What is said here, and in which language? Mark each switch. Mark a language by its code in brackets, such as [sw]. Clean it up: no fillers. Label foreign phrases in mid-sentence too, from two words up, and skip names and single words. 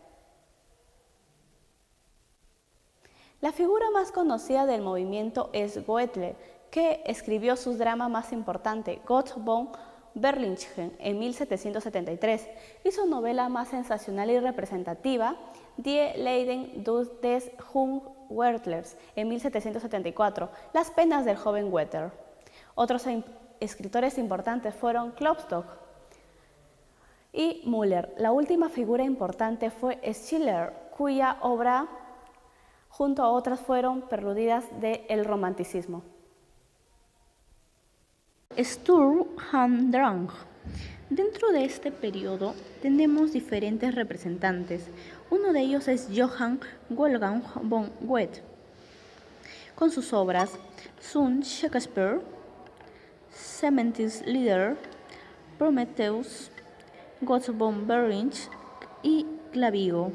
[es] La figura más conocida del movimiento es Goethe, que escribió su drama más importante, Gott von Berlichingen, en 1773, y su novela más sensacional y representativa, Die Leiden des jungen Werthers, en 1774, Las penas del joven Werther. Otros escritores importantes fueron Klopstock y Müller. La última figura importante fue Schiller, cuya obra, junto a otras, fueron perludidas del romanticismo. Sturm und Drang. Dentro de este periodo tenemos diferentes representantes. Uno de ellos es Johann Wolfgang von Goethe, con sus obras Zum Shakespeare, Sementes Lieder, Prometheus, Gott von Berlichingen y Clavigo.